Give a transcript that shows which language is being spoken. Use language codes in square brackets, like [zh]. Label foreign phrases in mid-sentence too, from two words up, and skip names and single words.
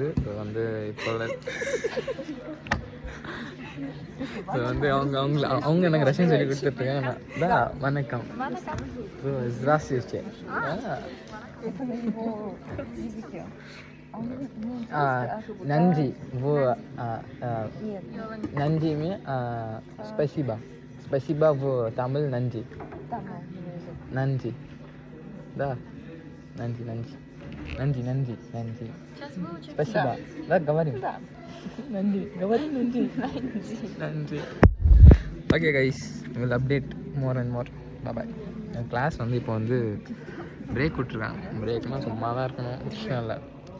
[ta] ஸோ வந்து இப்போ ஸோ வந்து அவங்க எனக்கு ரஷ்யன் சொல்லி கொடுத்துட்ருக்காங்க. வணக்கம். ஸோ здравствуйте. நன்றி. நன்றி спасибо. [ru] Спасибо в Tamil நன்றி. நன்றி. Да. Нанди. Спасибо. Да, говорим. Нанди. Говорим Нанди. [en] Okay guys, we'll update more and more. Bye bye. [ta] கிளாஸ் வந்து இப்போ வந்து பிரேக் விட்டுருக்காங்க. பிரேக்னால் சும்மா தான் இருக்கணும், விஷயம் இல்லை.